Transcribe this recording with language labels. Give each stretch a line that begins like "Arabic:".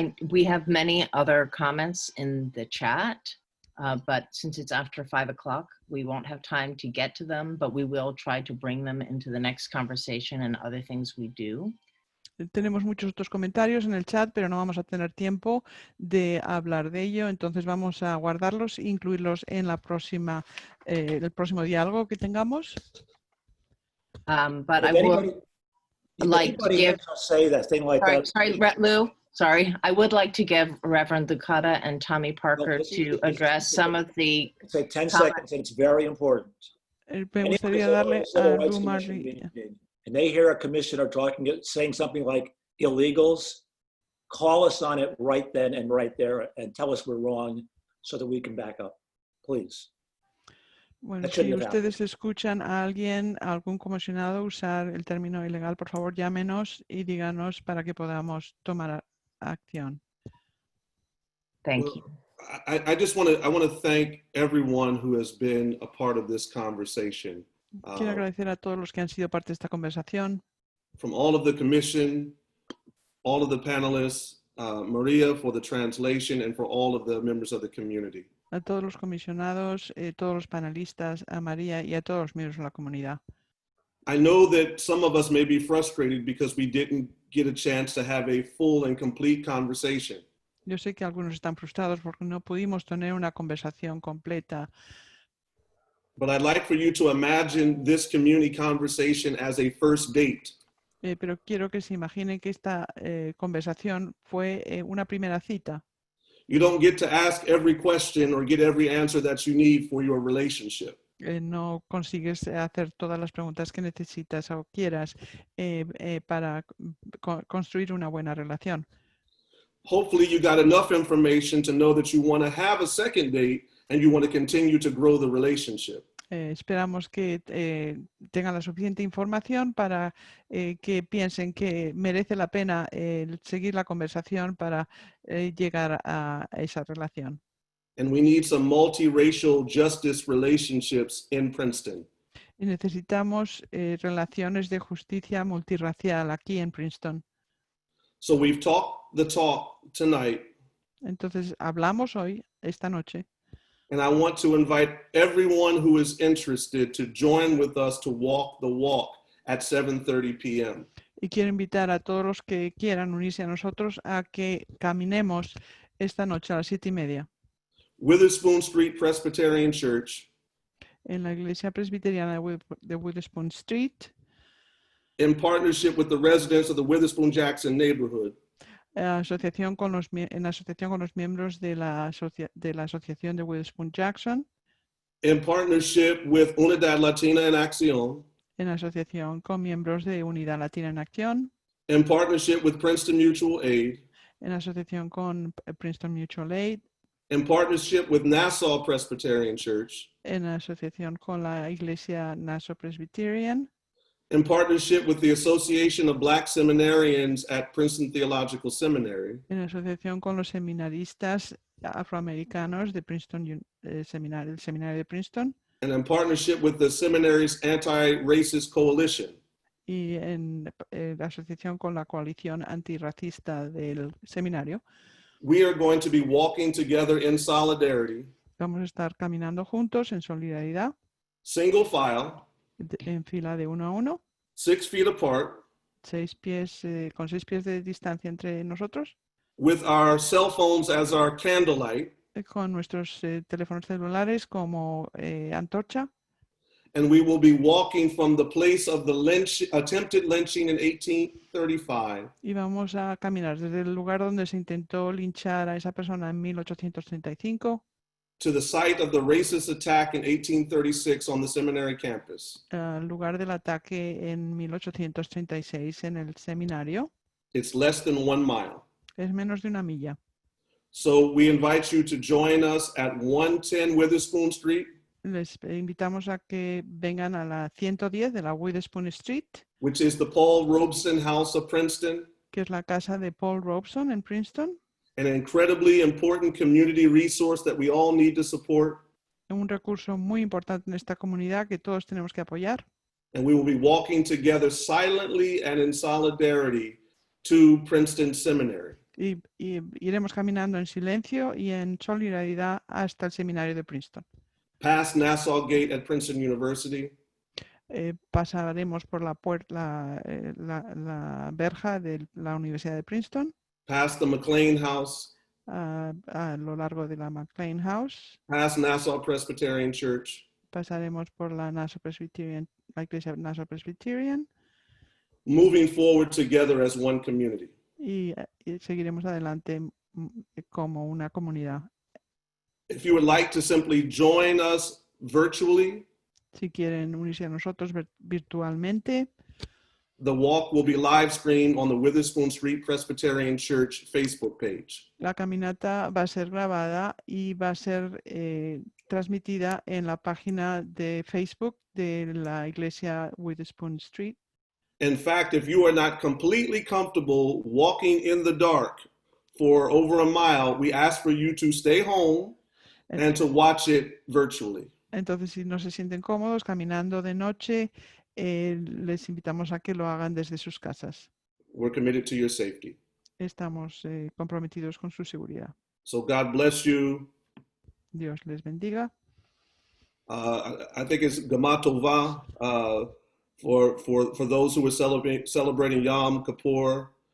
English: We have many other comments in the chat, but since it's after 5 o'clock, we won't have time to get to them, but we will try to bring them into the next conversation and other things we do.
Spanish: Tenemos muchos otros comentarios en el chat, pero no vamos a tener tiempo de hablar de ello, entonces vamos a guardarlos e incluirlos en la próxima, el próximo diálogo que tengamos.
English: But I would like to give, say that thing like that. Sorry, Lou. Sorry, I would like to give Reverend Ducata and Tommy Parker to address some of the. Say 10 seconds, and it's very important.
Spanish: Me gustaría darle a Lou Marley.
English: And they hear a commissioner saying something like illegals, call us on it right then and right there and tell us we're wrong so that we can back up, please.
Spanish: Bueno, si ustedes escuchan a alguien, a algún comisionado usar el término ilegal, por favor llámenos y díganos para que podamos tomar acción.
English: Thank you. I just want to thank everyone who has been a part of this conversation.
Spanish: Quiero agradecer a todos los que han sido parte de esta conversación.
English: From all of the commission, all of the panelists, Maria for the translation, and for all of the members of the community.
Spanish: A todos los comisionados, todos los panelistas, a María y a todos los miembros de la comunidad.
English: I know that some of us may be frustrated because we didn't get a chance to have a full and complete conversation.
Spanish: Yo sé que algunos están frustrados porque no pudimos tener una conversación completa.
English: But I'd like for you to imagine this community conversation as a first date.
Spanish: Pero quiero que se imaginen que esta conversación fue una primera cita.
English: You don't get to ask every question or get every answer that you need for your relationship. No consigues hacer todas las preguntas que necesitas o quieras para construir una buena relación. Hopefully you got enough information to know that you want to have a second date and you want to continue to grow the relationship.
Spanish: Esperamos que tengan la suficiente información para que piensen que merece la pena seguir la conversación para llegar a esa relación.
English: And we need some multiracial justice relationships in Princeton.
Spanish: Y necesitamos relaciones de justicia multirracial aquí en Princeton.
English: So we've talked the talk tonight.
Spanish: Entonces hablamos hoy, esta noche.
English: And I want to invite everyone who is interested to join with us to walk the walk at 7:30 p.m.
Spanish: Y quiero invitar a todos los que quieran unirse a nosotros a que caminemos esta noche a las 7:30.
English: Witherspoon Street Presbyterian Church.
Spanish: En la iglesia presbiteriana de Witherspoon Street.
English: In partnership with the residents of the Witherspoon-Jackson neighborhood.
Spanish: En asociación con los miembros de la asociación de Witherspoon-Jackson.
English: In partnership with Unidad Latina en Acción.
Spanish: En asociación con miembros de Unidad Latina en Acción.
English: In partnership with Princeton Mutual Aid.
Spanish: En asociación con Princeton Mutual Aid.
English: In partnership with Nassau Presbyterian Church.
Spanish: En asociación con la iglesia Nassau Presbyterian.
English: In partnership with the Association of Black Seminarians at Princeton Theological Seminary.
Spanish: En asociación con los seminaristas afroamericanos de Princeton, el seminario de Princeton.
English: And in partnership with the seminary's Anti-Racist Coalition.
Spanish: Y en asociación con la coalición antirracista del seminario.
English: We are going to be walking together in solidarity.
Spanish: Vamos a estar caminando juntos en solidaridad.
English: Single file.
Spanish: En fila de 1 a 1.
English: 6 feet apart.
Spanish: 6 pies, con 6 pies de distancia entre nosotros.
English: With our cell phones as our candlelight.
Spanish: Con nuestros teléfonos celulares como antorcha.
English: And we will be walking from the place of the attempted lynching in 1835.
Spanish: Y vamos a caminar desde el lugar donde se intentó linchar a esa persona en 1835.
English: To the site of the racist attack in 1836 on the seminary campus.
Spanish: Al lugar del ataque en 1836 en el seminario.
English: It's less than 1 mile.
Spanish: Es menos de 1 milla.
English: So we invite you to join us at 110 Witherspoon Street.
Spanish: Les invitamos a que vengan a la 110 de la Witherspoon Street.
English: Which is the Paul Robeson House of Princeton.
Spanish: Que es la casa de Paul Robeson en Princeton.
English: An incredibly important community resource that we all need to support.
Spanish: Un recurso muy importante en esta comunidad que todos tenemos que apoyar.
English: And we will be walking together silently and in solidarity to Princeton Seminary.
Spanish: Y iremos caminando en silencio y en solidaridad hasta el seminario de Princeton.
English: Past Nassau Gate at Princeton University.
Spanish: Pasaremos por la puerta, la verja de la Universidad de Princeton.
English: Past the McLean House.
Spanish: A lo largo de la McLean House.
English: Past Nassau Presbyterian Church.
Spanish: Pasaremos por la Nassau Presbyterian, la iglesia Nassau Presbyterian.
English: Moving forward together as one community.
Spanish: Y seguiremos adelante como una comunidad.
English: If you would like to simply join us virtually.
Spanish: Si quieren unirse a nosotros virtualmente.
English: The walk will be live streamed on the Witherspoon Street Presbyterian Church Facebook page.
Spanish: La caminata va a ser grabada y va a ser transmitida en la página de Facebook de la iglesia Witherspoon Street.
English: In fact, if you are not completely comfortable walking in the dark for over a mile, we ask for you to stay home and to watch it virtually.
Spanish: Entonces, si no se sienten cómodos caminando de noche, les invitamos a que lo hagan desde sus casas.
English: We're committed to your safety.
Spanish: Estamos comprometidos con su seguridad.
English: So God bless you.
Spanish: Dios les bendiga.
English: I think it's Gama Tova for those who are celebrating Yom Kippur.